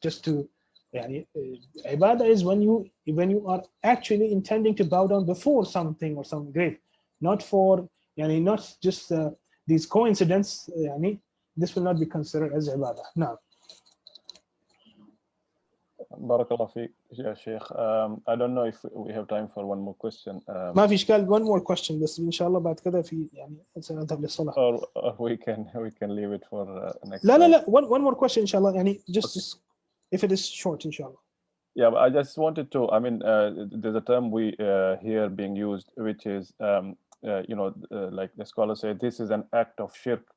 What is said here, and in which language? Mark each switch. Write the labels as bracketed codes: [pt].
[en] Just to yani, ibadah is when you are actually intending to bow down before something or some grave, not for yani not just these coincidences. Yani, this will not be considered as ibadah. Now. Barakallah fi, ya Shaykh. I don't know if we have time for one more question. [ar] ما في إشكال, [en] one more question [ar] بس إن شاء الله بعد كذا في يعني سنذهب للصلاة. [en] Or we can leave it for next. [ar] لا [en] one more question [ar] إن شاء الله يعني [en] just if it is short [ar] إن شاء الله. [en] Yeah, but I just wanted to. I mean, there's a term we hear being used, which is like the scholars say, this is an act of shirk.